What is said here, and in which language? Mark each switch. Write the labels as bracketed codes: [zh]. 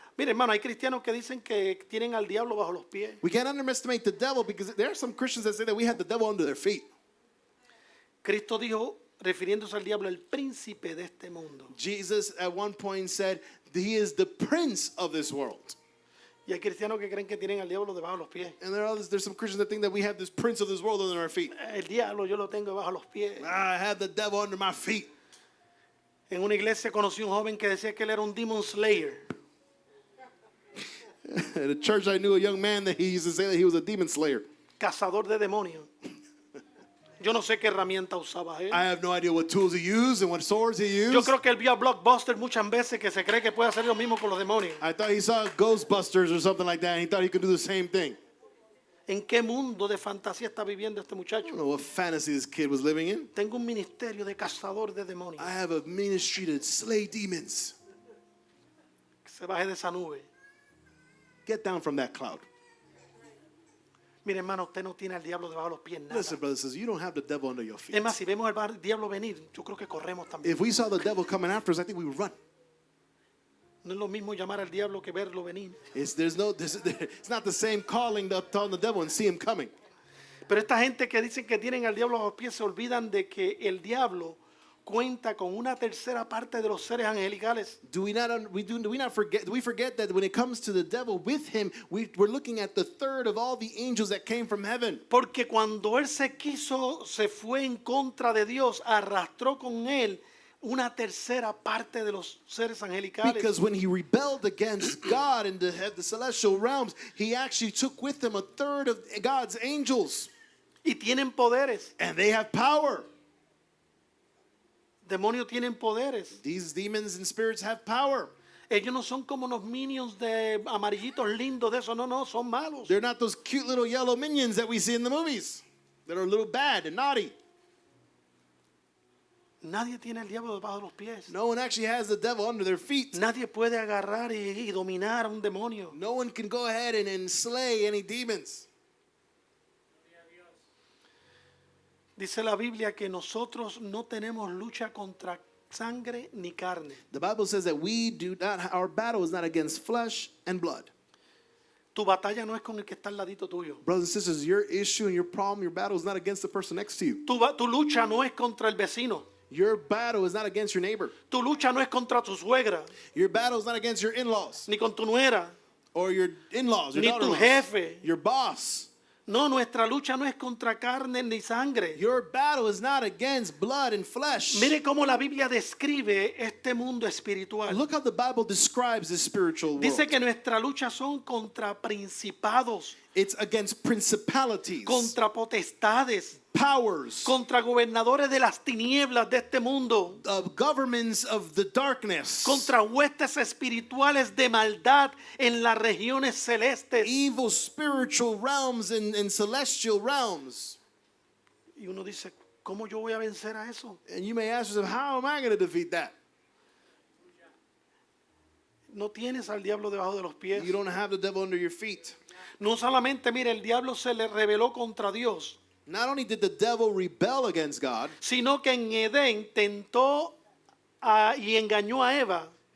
[es] Mire, hermano, hay cristianos que dicen que tienen al diablo bajo los pies. [en] We can't underestimate the devil because there are some Christians that say that we have the devil under their feet. [es] Cristo dijo, refiriéndose al diablo, el príncipe de este mundo. [en] Jesus at one point said he is the prince of this world. [es] Y hay cristianos que creen que tienen al diablo debajo de los pies. [en] And there's some Christians that think that we have this prince of this world under our feet. [es] El diablo yo lo tengo debajo de los pies. [en] I have the devil under my feet. [es] En una iglesia conocí un joven que decía que él era un [en] demon slayer. At a church, I knew a young man that he used to say that he was a demon slayer. [es] Cazador de demonios. Yo no sé qué herramienta usaba él. [en] I have no idea what tools he used and what swords he [es] Yo [en] used. [es] creo que él vio a Blockbuster muchas veces que se cree que puede hacer lo mismo con los demonios. [en] I thought he saw Ghostbusters or something like that, and he thought he could do the same thing. [es] ¿En qué mundo de fantasía está viviendo este [en] I [es] muchacho? [en] don't know what fantasy this kid was living in. [es] Tengo un ministerio de cazador de demonios. [en] I have a ministry to slay demons. [es] Que se baje de esa nube. [en] Get down from that cloud. [es] Mire, hermano, usted no tiene al diablo debajo de los pies nada. [en] Listen, brother, says you don't have the devil under your feet. [es] Es más, si vemos al diablo venir, yo creo que corremos también. [en] If we saw the devil coming after us, I think we would run. [es] No es lo mismo llamar al diablo que verlo venir. [en] It's not the same calling on the devil and see him coming. [es] Pero esta gente que dicen que tienen al diablo a los pies se olvidan de que el diablo cuenta con una tercera parte de los seres angelicales. [en] Do we forget that when it comes to the devil with him, we're looking at the third of all the angels that came from heaven? [es] Porque cuando él se fue en contra de Dios, arrastró con él una tercera parte de los seres angelicales. [en] Because when he rebelled against God in the celestial realms, he actually took with him a third of God's angels. [es] Y tienen poderes. [en] And they have power. [es] Demonios tienen poderes. [en] These demons and spirits have power. [es] Ellos no son como los minions de amarillitos lindos de eso. No, son malos. [en] They're not those cute little yellow minions that we see in the movies that are a little bad and naughty. [es] Nadie tiene el diablo debajo de los pies. [en] No one actually has the devil under their feet. [es] Nadie puede agarrar y dominar a un demonio. [en] No one can go ahead and slay any demons. [es] Dice la Biblia que nosotros no tenemos lucha contra sangre ni carne. [en] The Bible says that our battle is not against flesh and blood. [es] Tu batalla no es con el que está al ladito tuyo. [en] Brothers and sisters, your issue and your problem, your battle is not against the person next to you. [es] Tu lucha no es contra el vecino. [en] Your battle is not against your neighbor. [es] Tu lucha no es contra tu suegra, [en] Your battle is not against your in-laws [es] ni con tu nuera, [en] or your in-laws, your [es] ni tu [en] daughter-in-laws, [es] jefe. [en] your boss. [es] No, nuestra lucha no es contra carne ni sangre. [en] Your battle is not against blood and flesh. [es] Mire cómo la Biblia describe este mundo espiritual. [en] Look how the Bible describes this spiritual world. [es] Dice que nuestra lucha son contra principados, [en] It's against principalities, [es] contra potestades, [en] powers, [es] contra gobernadores de las tinieblas de este mundo, [en] governments of the darkness, [es] contra huestes espirituales de maldad en las regiones celestes. [en] evil spiritual realms and celestial realms. [es] Y uno dice, ¿cómo yo voy a vencer a eso? [en] And you may ask yourself, how am I going to defeat that? [es] No tienes al diablo debajo de los pies. [en] You don't have the devil under your feet. [es] No solamente, mire, el diablo se le rebeló contra Dios, [en] Not only did the devil rebel against God, [es] sino que en Edén tentó y engañó a Eva.